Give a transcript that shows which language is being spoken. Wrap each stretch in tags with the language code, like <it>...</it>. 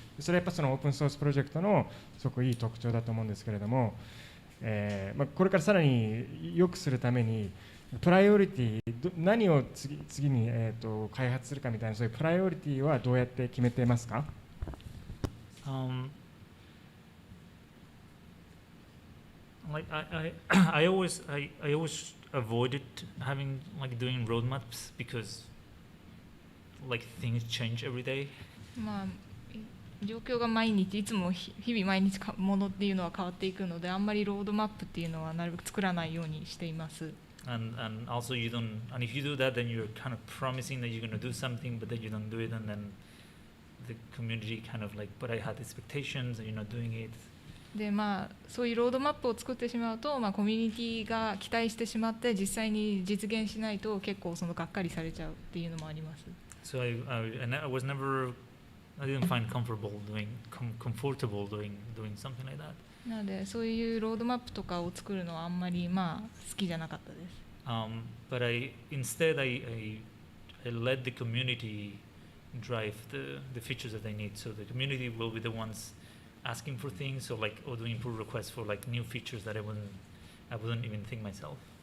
<ja>それはやっぱそのオープンソースプロジェクトのすごくいい特徴だと思うんですけれども、これからさらに良くするためにプライオリティ何を次に開発するかみたいな、そういうプライオリティはどうやって決めてますか</ja> <en>Like I always avoided doing roadmaps because like things change every day.</en> <ja>状況が毎日いつも日々毎日ものっていうのは変わっていくので、あんまりロードマップっていうのはなるべく作らないようにしています。</ja> <en>And also if you do that, then you're kind of promising that you're going to do something, but then you don't do it, and then the community kind of like, but I had expectations and you're not doing it.</en> <ja>でそういうロードマップを作ってしまうと、コミュニティが期待してしまって実際に実現しないと結構がっかりされちゃうっていうのもあります。</ja> <en>So I didn't find comfortable doing something like that.</en> <ja>なのでそういうロードマップとかを作るのはあんまり好きじゃなかったです。</ja> <en>But instead I let the community drive the features that they need. So the community will be the ones asking for things, or doing pull requests for like new features that I wouldn't even think myself.</en>